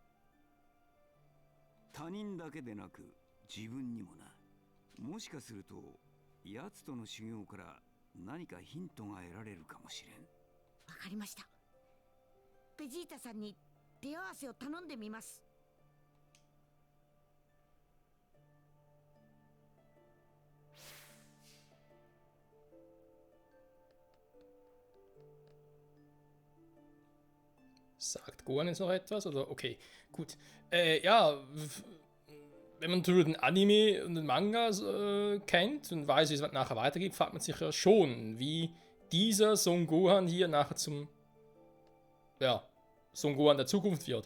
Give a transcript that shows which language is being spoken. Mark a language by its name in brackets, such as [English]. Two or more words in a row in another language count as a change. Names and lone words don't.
[Japanese] 他人だけでなく自分にもな。もしかすると奴との修行から何かヒントが得られるかもしれん。わかりました。ベジータさんに手合わせを頼んでみます。 [German] Sagt Gohan jetzt noch etwas? Oder okay, gut. Ja, wenn man natürlich den Anime und den Manga kennt und weiß, wie es nachher weitergeht, fragt man sich ja schon, wie dieser Son Gohan hier nachher zum Son Gohan der Zukunft wird.